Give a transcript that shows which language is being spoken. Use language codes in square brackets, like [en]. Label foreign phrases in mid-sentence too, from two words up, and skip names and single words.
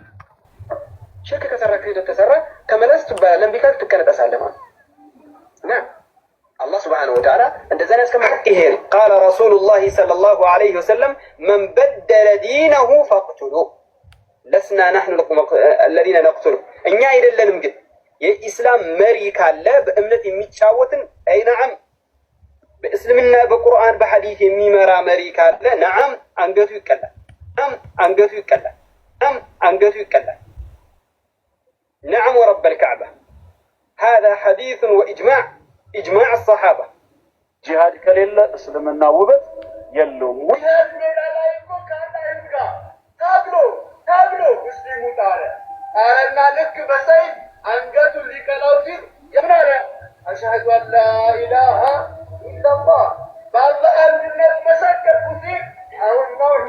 [am] ሽርክ ከሰራ ክህደት ተሰራ ተመለስ ትባላለህ። እምቢ ካልክ ትቀነጠሳለህ ማለት ነው። አላህ [ar] سبحانه وتعالى [am] እንደዛ ያስቀመጠ ይሄ ቃለ ረሱሉላህ [ar] صلى الله عليه وسلم من بدل دينه فاقتلوه لسنا نحن الذين نقتل [am] እኛ አይደለንም ግን የኢስላም መሪ ካለ በእምነት የሚጫወትን አይ ነዓም በእስልምና በቁርአን በሐዲስ የሚመራ መሪ ካለ ነዓም አንገቱ ይቀላል። ነዓም አንገቱ ይቀላል። ነዓም አንገቱ ይቀላል። [ar] نعم ورب الكعبة هذا حديث وإجماع إجماع الصحابة. [am] ጂሃድ ከሌለ እስልምና ውበት የለውም። ታግሎ ሙስሊሙ ጣለ አረና ልክ በሰይፍ አንገቱን ሊቀላው ሲል የምናለ [ar] أشهد أن لا إله إلا الله [am] በአላህ አንድነት መሰከርኩ ሲል አሁን ነው እንዴ?